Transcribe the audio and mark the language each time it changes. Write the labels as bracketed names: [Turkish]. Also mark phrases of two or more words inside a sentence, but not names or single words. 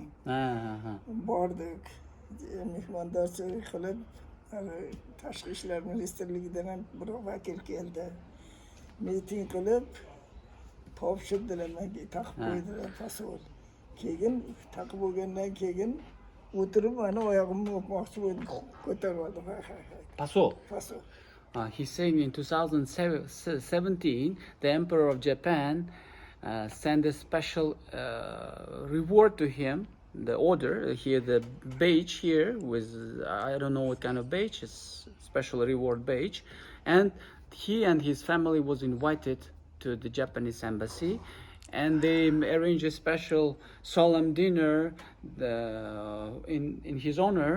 [Uzbek] Bordik, mehmondorchilik qilib, tashqi ishlar ministrligidan ham bir vakil keldi. Miting qilib, topshirdilar, menga taqib qo'ydilar pasol. Keyin taqib bo'lgandan keyin o'tirib mana oyog'imni o'pmoqchi bo'ldim, ko'tarib oldim. Pasol. Pasol. [English] He's saying in 2017, the Emperor of Japan sent a special reward to him, the order, here the badge here with, I don't know what kind of badge, it's special reward badge, and he and his family was invited to the Japanese embassy, and they arranged a special solemn dinner in his honor.